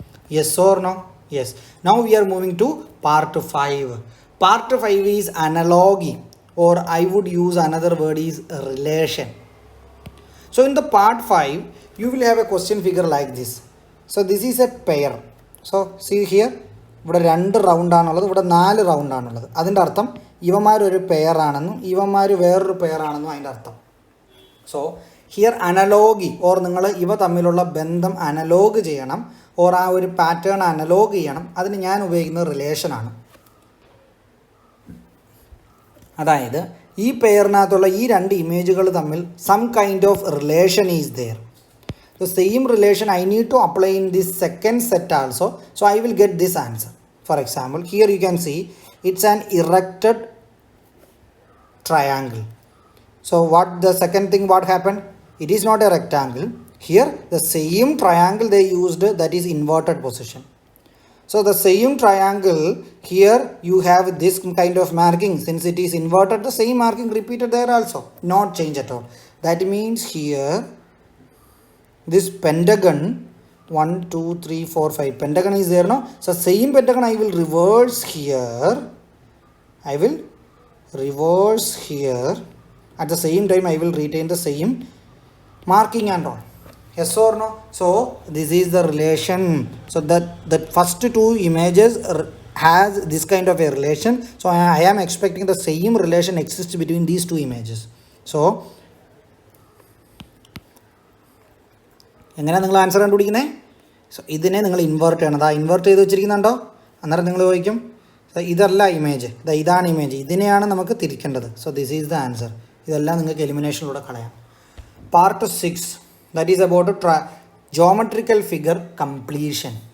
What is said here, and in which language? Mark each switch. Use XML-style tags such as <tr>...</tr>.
<en>Yes or no? Yes. Now we are moving to part 5. Part 5 is analogy, or I would use another word is relation. So in the part 5 you will have a question figure like this. So this is a pair. So see here,</en> <ml>ഇവിടെ 2 round ആണുള്ളത്, ഇവിടെ 4 round ആണുള്ളത്. അതിൻ്റെ അർത്ഥം ഇവന്മാരൊരു pair ആണെന്നും ഇവന്മാർ വേറൊരു pair ആണെന്നും അതിൻ്റെ അർത്ഥം. സോ ഹിയർ അനലോഗി, ഓർ നിങ്ങൾ ഇവ തമ്മിലുള്ള ബന്ധം അനലോഗ് ചെയ്യണം, ഓർ ആ ഒരു പാറ്റേൺ അനലോഗ് ചെയ്യണം. അതിന് ഞാൻ ഉപയോഗിക്കുന്നത് റിലേഷനാണ്. അതായത് ഈ പെയറിനകത്തുള്ള ഈ 2 ഇമേജുകൾ തമ്മിൽ</ml> <en>Some kind of relation is there. The same relation I need to apply in this second set also. So I will get this answer. For example, here you can see it's an erected triangle. So what the second thing what happened? It is not a rectangle. Here the same triangle they used, that is inverted position. So the same triangle, here you have this kind of marking. Since it is inverted, the same marking repeated there also, not change at all. That means here this pentagon 1 2 3 4 5 pentagon is there, no? So same pentagon I will reverse here, I will reverse here. At the same time I will retain the same marking and all. Yes or no? So this is the relation. So that first 2 images has this kind of a relation. So I am expecting the same relation exists between these 2 images.</en> <ml>So എങ്ങനെയാണ് നിങ്ങൾ answer കണ്ടുപിടിക്കുന്നത്? So ഇതിനെ നിങ്ങൾ invert ചെയ്യണം. അതാ invert ചെയ്ത് വെച്ചിരിക്കുന്നുണ്ടോ? അന്നേരം നിങ്ങൾ ചോദിക്കും ഇതല്ല ഇമേജ്, ഇതാണ് ഇമേജ്, ഇതിനെയാണ് നമുക്ക് തിരിക്കേണ്ടത്.</ml> <en>So this is the answer.</en> <ml>ഇതെല്ലാം നിങ്ങൾക്ക് എലിമിനേഷനിലൂടെ കളയാം. Part 6,</ml> <en>That is about geometrical figure completion.</en>